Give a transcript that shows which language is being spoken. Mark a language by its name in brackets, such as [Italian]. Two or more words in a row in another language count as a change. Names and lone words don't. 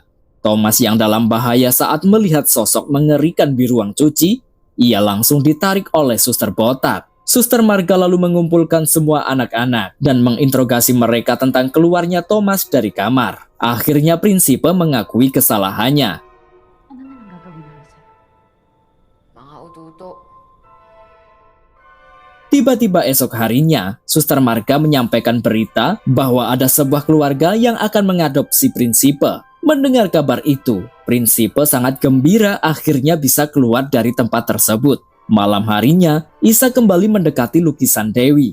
[Indonesian] Thomas yang dalam bahaya saat melihat sosok mengerikan di ruang cuci, ia langsung ditarik oleh Suster Botak. Suster Marga lalu mengumpulkan semua anak-anak dan menginterogasi mereka tentang keluarnya Thomas dari kamar. Akhirnya Prinsipe mengakui kesalahannya. [Filipino] Ano na lang gagawin nila sa'yo? Mga ututo. [Indonesian] Tiba-tiba esok harinya, Suster Marga menyampaikan berita bahwa ada sebuah keluarga yang akan mengadopsi Prinsipe. Mendengar kabar itu, Prinsipe sangat gembira akhirnya bisa keluar dari tempat tersebut. Malam harinya, Isa kembali mendekati lukisan Dewi.